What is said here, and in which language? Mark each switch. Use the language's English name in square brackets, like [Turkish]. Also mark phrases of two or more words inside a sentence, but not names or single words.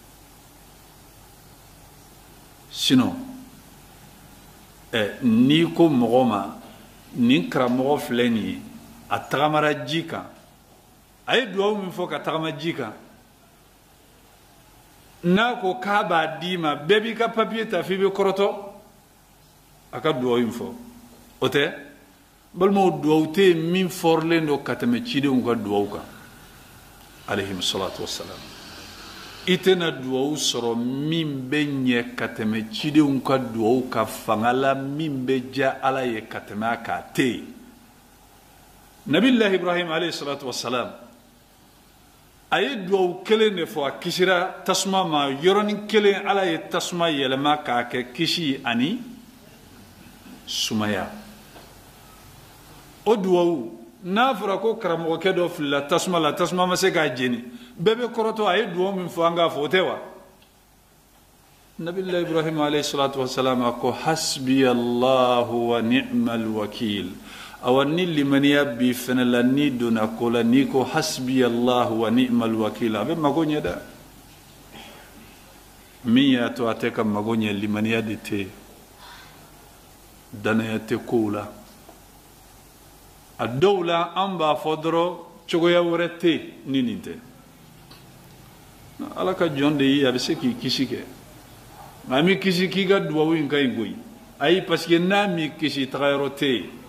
[Bambara] sinon n'i ko mɔgɔ ma nin karamɔgɔ filɛ nin ye a tagamara ji kan a ye duwawu min fɔ ka tagama ji kan n'a ko k'a b'a d'i ma bɛɛ b'i ka papiye ta f'i bɛ kɔrɔtɔ a ka duwawu in fɔ o tɛ balimaw duwawu tɛ yen min fɔrilen don ka tɛmɛ cidenw ka duwawu kan [Arabic] عليهم الصلاة والسلام [Bambara] i tɛna duwawu sɔrɔ min bɛ ɲɛ ka tɛmɛ cidenw ka duwawu ka fanga la min bɛ diya ala ye ka tɛmɛ a kan tɛ yen nabilahi ibrahim [Arabic] عليه الصلاة والسلام [Bambara] a ye duwawu kelen de fɔ a kisira tasuma ma yɔrɔnin kelen ala ye tasuma yɛlɛma k'a kɛ kisi ani sumaya o duwawu n'a fɔra ko karamɔgɔkɛ dɔ filila tasuma la tasuma ma se k'a jeni bɛɛ bɛ kɔrɔtɔ a ye duwawu min fɔ an k'a fɔ o tɛ wa nabilahi ibrahim [Arabic] عليه الصلاة والسلام [Bambara] a ko [Arabic] حسبي الله ونعم الوكيل [Bambara] awa ni limaniya bi fɛnɛ la ni donna ko la ni ko [Arabic] حسبي الله ونعم الوكيل [Bambara] a bɛ mago ɲɛ dɛ min y'a to a tɛ ka mago ɲɛ limaniya de tɛ danaya tɛ kow la a dɔw la an b'a fɔ dɔrɔn cogoya wɛrɛ tɛ ni nin tɛ ala ka jɔn de ye a bɛ se k'i kisi kɛ nka a m'i kisi k'i ka duwawu in ka ɲi koyi ayi [French] parce que [Bambara] n'a m'i kisi tagayɔrɔ tɛ yen